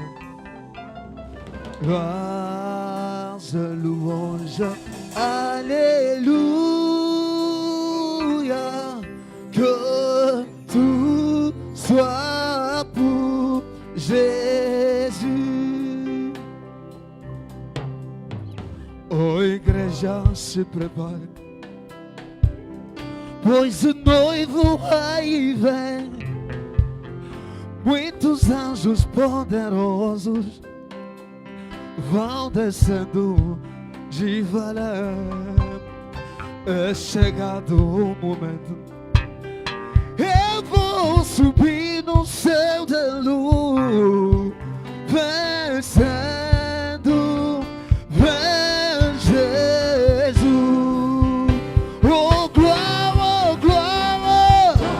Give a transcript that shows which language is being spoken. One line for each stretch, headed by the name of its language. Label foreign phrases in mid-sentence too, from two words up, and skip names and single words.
French: Gloire, louange, alléluia. Que tout soit pour Jésus.
Portuguese: Oh, igreja, se prepare, pois o noivo aí vem. Muitos anjos poderosos vão descendo devagar. É chegado o momento, eu vou subir no céu de luz, vencendo, vem Jesus. Oh glória, oh glória,